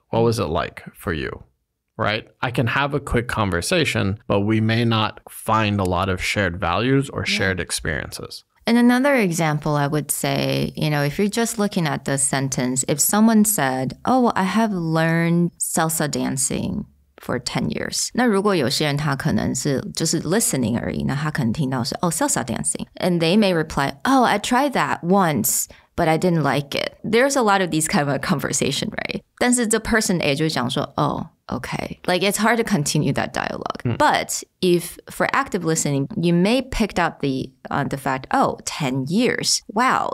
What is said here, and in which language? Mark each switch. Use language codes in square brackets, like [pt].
[en] What was it like for you? Right? I can have a quick conversation, but we may not find a lot of shared values or shared experiences. And another example, I would say, if you're just looking at the sentence, if someone said, oh, I have learned salsa dancing for 10 years. [zh] 那如果有些人他可能是就是 listening 而已，那他可能听到是 salsa dancing. [en] And they may reply, oh, I tried that once, but I didn't like it. There's a lot of these kind of a conversation, right? [zh] 但是这 [en] person A [zh] 就讲说 [en] oh, okay. Like, it's hard to continue that dialogue. But if for active listening, you may pick up the fact, 10 years. Wow.